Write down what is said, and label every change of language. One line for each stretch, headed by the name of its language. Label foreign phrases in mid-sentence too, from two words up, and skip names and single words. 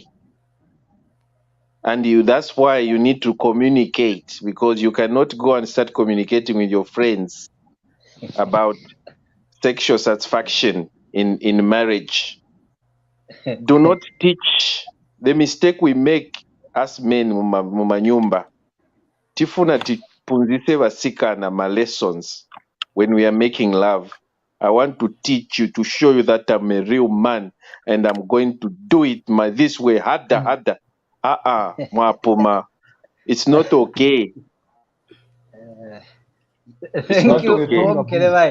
English: And that's why you need to communicate, because you cannot go and start communicating with your friends about sexual satisfaction in marriage. Do not teach. The mistake we make as men mumanyumba.
Nyanja: Tifuna tipunzise vasikana ma lessons
English: when we are making love. I want to teach you, to show you that I'm a real man and I'm going to do it this way, harder. Mwapuma. It's not okay. Thank you, Kelevai.